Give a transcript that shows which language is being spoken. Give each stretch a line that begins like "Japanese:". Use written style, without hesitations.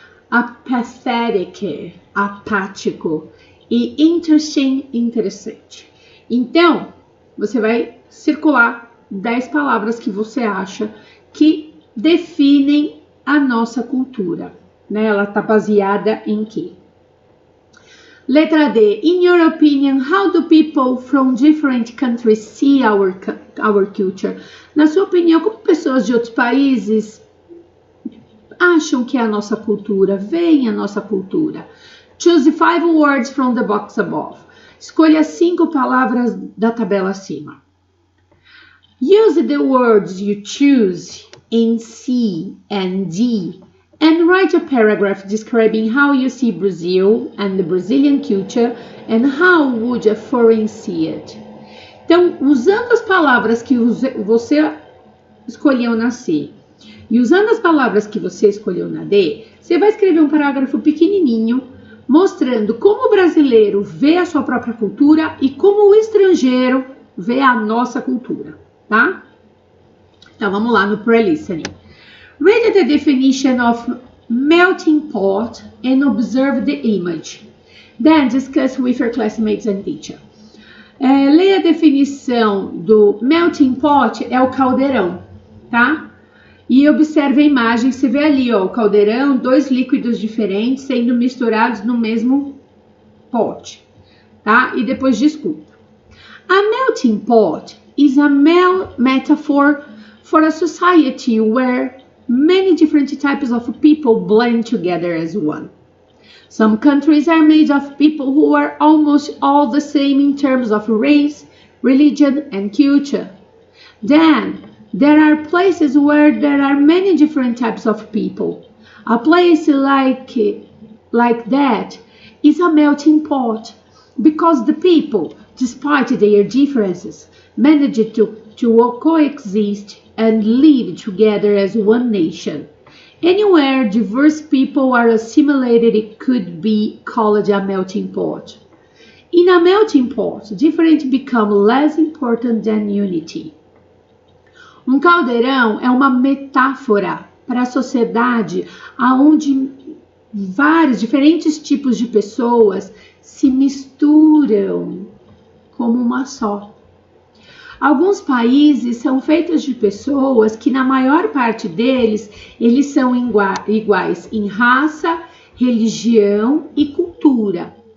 English: Apathetic,
Portuguese: apático. E interesting, interessante. Então, você vai circular 10 palavras que você acha que definem a nossa cultura, né? Ela está baseada em quê? Letra D.
English: In your opinion, how do people from different countries see our culture?
Portuguese: Na sua opinião, como pessoas de outros países acham que é a nossa cultura, veem a nossa cultura?
English: Choose 5 words from the box above.
Portuguese: Escolha 5 palavras da tabela acima.
English: Use the words you choose in C and D and write a paragraph describing how you see Brazil and the Brazilian culture and how would a foreign see it.
Portuguese: Então, usando as palavras que você escolheu na C e usando as palavras que você escolheu na D, você vai escrever um parágrafo pequenininho mostrando como o brasileiro vê a sua própria cultura e como o estrangeiro vê a nossa cultura, tá? Então, vamos lá no pre-listening.
English: Read the definition of melting pot and observe the image. Then discuss with your classmates and teacher.
Portuguese: Leia a definição do melting pot, é o caldeirão, tá? E observe a imagem, você vê ali, ó, o caldeirão, 2 líquidos diferentes sendo misturados no mesmo pote, tá? E depois discuta.
English: A melting pot is a metaphor for a society where many different types of people blend together as one. Some countries are made of people who are almost all the same in terms of race, religion, and culture. Then, there are places where there are many different types of people. A place like that is a melting pot, because the people, despite their differences, manage to coexist and live together as one nation. Anywhere diverse people are assimilated, it could be called a melting pot. In a melting pot, different become less important than unity.
Portuguese: Um caldeirão é uma metáfora para a sociedade onde vários diferentes tipos de pessoas se misturam como uma só. Alguns países são feitos de pessoas que, na maior parte deles, eles são iguais em raça, religião e cultura.